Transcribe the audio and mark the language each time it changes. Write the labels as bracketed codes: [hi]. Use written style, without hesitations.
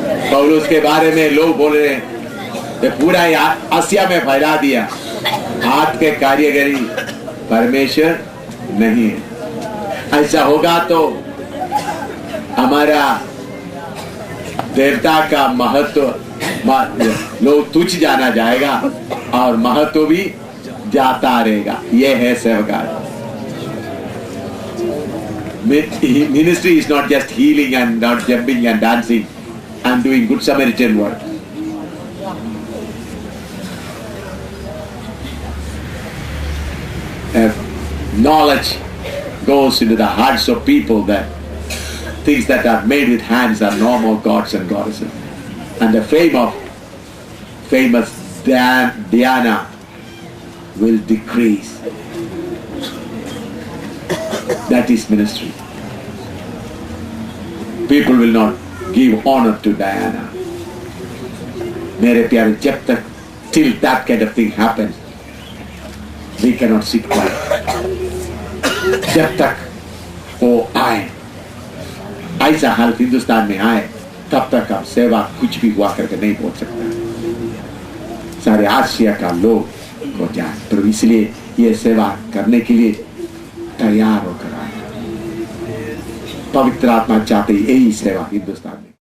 [hi] पौलुस के बारे में लोग बोल रहे हैं तो पूरा आसिया में फैला दिया, हाथ के कारीगरी परमेश्वर नहीं है। ऐसा होगा तो हमारा देवता का महत्व लोग तुच्छ जाना जाएगा और महत्व भी जाता रहेगा। यह है सेवकाई। [en] Ministry is not just healing and not jumping and dancing and doing good Samaritan work. Knowledge goes into the hearts of people that things that are made with hands are normal gods and goddesses. And the fame of famous Diana will decrease. That is ministry. People will not give honor to Diana. [hi] मेरे प्यारे, जब तक [en] till that kind of thing happens, we cannot sit quiet. [hi] जब तक वो आए, ऐसा हाल हिंदुस्तान में आए, तब तक अब सेवा कुछ भी हुआ करके नहीं पहुंच सकता। सारे आसिया का लोग को जाए, तो इसलिए ये सेवा करने के लिए तैयार होकर आए। पवित्र आत्मा चाहते यही सेवा हिंदुस्तान में।